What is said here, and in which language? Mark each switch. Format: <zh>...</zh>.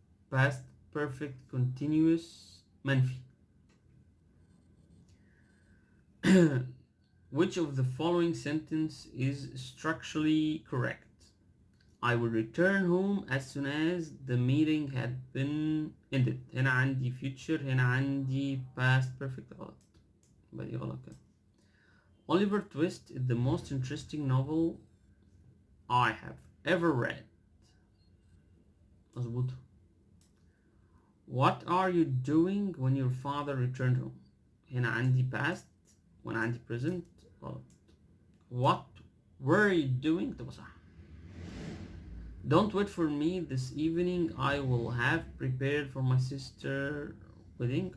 <en>Past perfect continuous منفي. Which of the following sentence is structurally correct? I will return home as soon as the meeting had been ended.</en> <ar>هنا عندي future، هنا عندي past perfect غلط. يبقى دي غلط كده.</ar> <en>Oliver Twist is the most interesting novel I have ever read.</en> <ar>مظبوط.</ar> <en>What are you doing when your father returned home?</en> <ar>هنا عندي past وهنا عندي present غلط.</ar> <en>What were you doing؟</en> <ar>تبقى صح.</ar> <en>Don't wait for me this evening. I will have prepared for my sister wedding.</en>